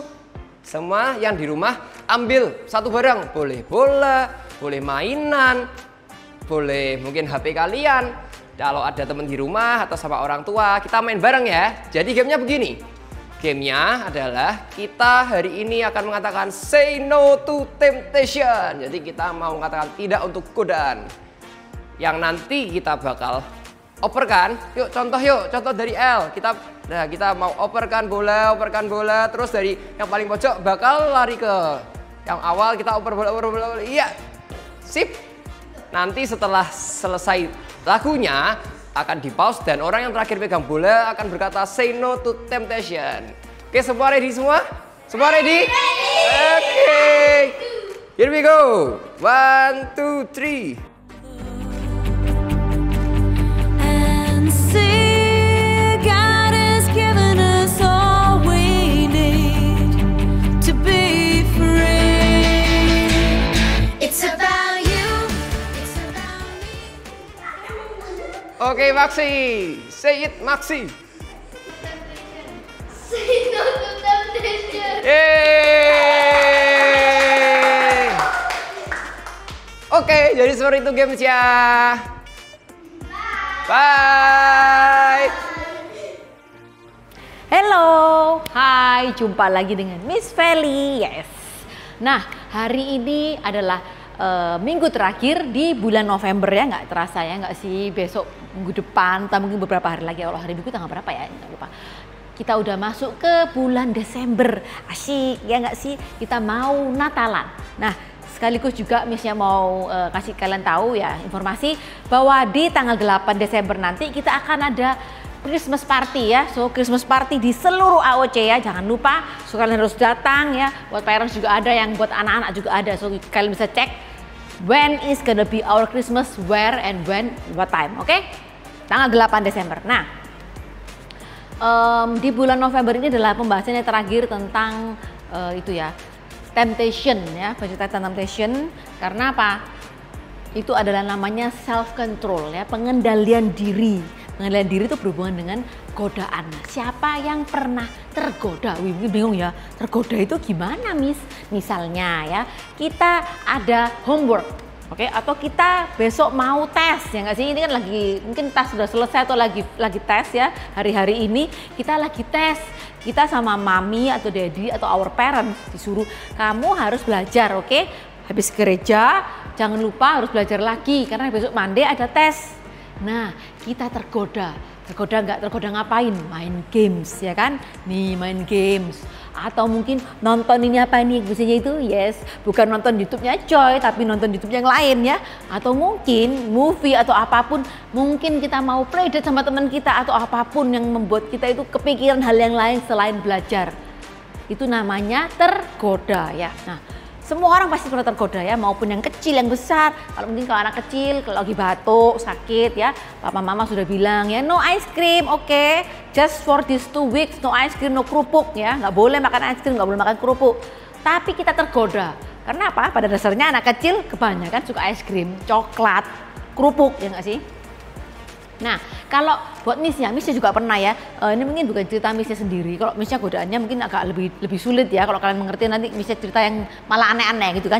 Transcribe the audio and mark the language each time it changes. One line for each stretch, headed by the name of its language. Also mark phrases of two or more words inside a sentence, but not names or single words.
Indonesian: Semua yang di rumah ambil satu barang, boleh bola, boleh mainan, boleh mungkin HP kalian. Kalau ada teman di rumah atau sama orang tua, kita main bareng ya. Jadi gamenya begini. Gamenya adalah kita hari ini akan mengatakan
English: say no to temptation.
Indonesian: Jadi kita mau mengatakan tidak untuk godaan. Yang nanti kita bakal operkan. Yuk contoh dari L. Kita mau operkan bola, terus dari yang paling pojok bakal lari ke yang awal, kita oper bola. Iya. Sip. Nanti setelah selesai lagunya akan di pause dan orang yang terakhir pegang bola akan berkata
English: say no to temptation.
Indonesian: Oke, semua ready semua? Semua ready? Oke.
English: Here we go. 1, 2, 3. And see, God has given us all we need to be free. It's about you, it's about me. Oke, Maxi. Say it, Maxi. Say no to temptation. Yeay.
Indonesian: Oke, jadi seperti itu games ya. Bye. Hello, hai, jumpa lagi dengan Miss Feli, yes. Nah, hari ini adalah minggu terakhir di bulan November ya, nggak terasa ya, nggak sih? Besok minggu depan, atau mungkin beberapa hari lagi, Allah hari minggu tanggal berapa ya, nggak lupa. Kita udah masuk ke bulan Desember, asyik ya nggak sih? Kita mau Natalan. Nah, sekaligus juga Missnya mau kasih kalian tahu ya informasi bahwa di tanggal 8 Desember nanti kita akan ada
English: Christmas party
Indonesian: ya. So
English: Christmas party
Indonesian: di seluruh AOC ya, jangan lupa. So kalian harus datang ya. Buat parents juga ada, yang buat anak-anak juga ada. So kalian bisa cek
English: when is gonna be our Christmas, where and when, what time,
Indonesian: oke? Tanggal 8 Desember. Nah, di bulan November ini adalah pembahasannya terakhir tentang itu ya, temptation ya, bercerita tentang temptation. Karena apa? Itu adalah namanya self control ya, pengendalian diri. Pengendalian diri itu berhubungan dengan godaan. Siapa yang pernah tergoda? Wih, bingung ya, tergoda itu gimana, Miss? Misalnya ya, kita ada homework, oke? Atau kita besok mau tes, ya nggak sih? Ini kan lagi, mungkin tes sudah selesai atau lagi tes ya. Hari-hari ini kita lagi tes. Kita sama mami atau daddy atau
English: our parents
Indonesian: disuruh, kamu harus belajar, oke? Habis gereja, jangan lupa harus belajar lagi karena besok Monday ada tes. Nah, kita tergoda nggak? Tergoda ngapain? Main games ya kan? Nih, main games. Atau mungkin nonton ini apa nih biasanya itu? Yes, bukan nonton YouTube-nya Joy, tapi nonton YouTube yang lain ya. Atau mungkin movie atau apapun. Mungkin kita mau playdate sama teman kita atau apapun yang membuat kita itu kepikiran hal yang lain selain belajar. Itu namanya tergoda ya. Nah, semua orang pasti pernah tergoda ya, maupun yang kecil, yang besar. Kalau mungkin kalau anak kecil, kalau lagi batuk, sakit ya, papa mama sudah bilang ya,
English: no ice cream, oke? Just for these 2 weeks, no ice cream, no
Indonesian: kerupuk ya. Nggak boleh makan
English: ice cream,
Indonesian: nggak boleh makan kerupuk. Tapi kita tergoda. Karena apa? Pada dasarnya anak kecil kebanyakan suka
English: ice cream,
Indonesian: coklat, kerupuk, ya nggak sih? Nah, kalau buat Missnya juga pernah ya, ini mungkin bukan cerita Missnya sendiri. Kalau Missnya godaannya mungkin agak lebih sulit ya. Kalau kalian mengerti nanti Missnya cerita yang malah aneh-aneh gitu kan.